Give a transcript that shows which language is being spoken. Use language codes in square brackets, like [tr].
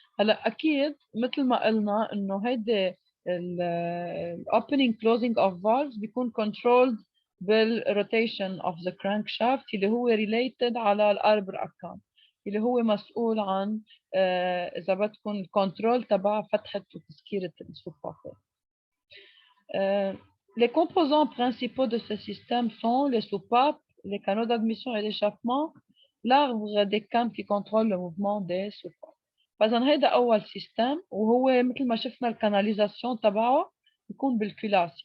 [ar] هلا اكيد مثل ما قلنا انه هيدي الاوبننج كلوزنج اوف فالفز بيكون كنترولد بالروتيشن اوف ذا كرانك شافت اللي هو ريليتد على الاربر اكام اللي هو مسؤول عن اذا بدكم الكنترول تبع فتحه وتسكيره السوبافات. [fr] Les composants principaux de ce système sont les soupapes, les canaux d'admission et d'échappement, l'arbre des cams qui contrôle le mouvement des soupapes. [ar] فإذا هيدا أول سيستم، وهو مثل ما شفنا الكاناليزاسيون تبعه بيكون بالكلاس.